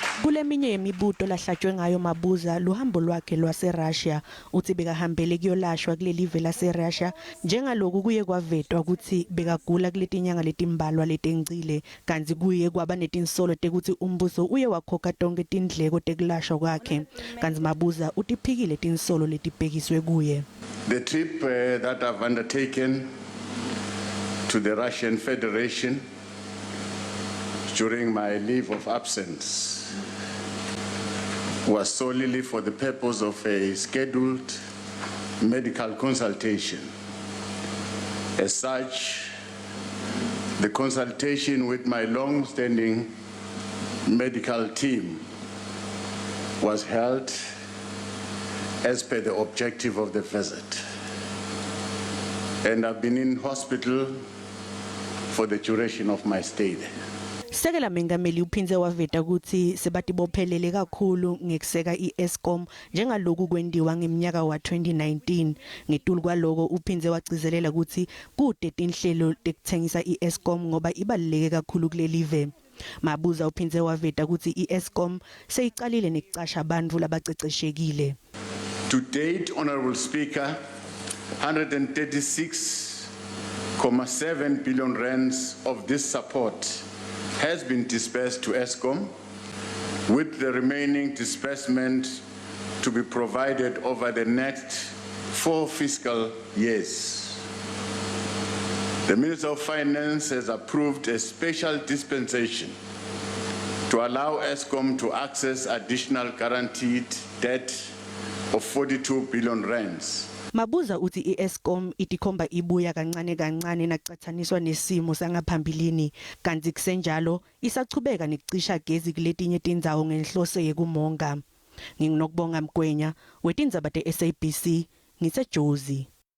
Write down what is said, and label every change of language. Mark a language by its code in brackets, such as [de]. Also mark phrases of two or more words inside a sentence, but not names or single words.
[ss] Kule minye yemibuto lahlatshwe ngayo Mabuza luhambo lwakhe lwase Russia uthi bekahambele kuyolashwa kule live lase Russia njengaloku kuye kwavetwa ukuthi bekagula kuletinyanga letimbalwa letengcile kanti kuye kwaba netinsolo tekuthi umbuso uye wakhokha tonke tindleko tekulashwa kwakhe kanti Mabuza utiphikile tinsolo letibhekiswe kuye. [en] The trip that I've undertaken to the Russian Federation during my leave of absence was solely for the purpose of a scheduled medical consultation. As such, the consultation with my long-standing medical team was held as per the objective of the visit. And I've been in hospital for the duration of my stay there. [ss] Sekela mengameli uphindze waveta ukuthi sebatibophelele kakhulu ngekuseka iEskom njengaloku kwendiwa ngeminyaka wa 2019 ngetulu kwaloko uphindze wagcizelela ukuthi kude tinhlelo tekuthengisa iEskom ngoba ibaluleke kakhulu kule live. Mabuza uphindze waveta ukuthi iEskom seyiqalile nekucasha abantu labaceceshekile. [en] To date, Honorable Speaker, 136.7 billion rands of this support has been dispersed to Eskom, with the remaining disbursement to be provided over the next 4 fiscal years. The Minister of Finance has approved a special dispensation to allow Eskom to access additional guaranteed debt of 42 billion rands. [ss] Mabuza uthi iEskom itikhomba ibuya kancane kancane nacathaniswa nesimo sangaphambilini kanti kusenjalo isachubeka nekucisha gezi kuletinye tindzawo ngenhloso yekumonga. Nginokubonga Mgwenya wetindzaba te SABC ngitse Jozi.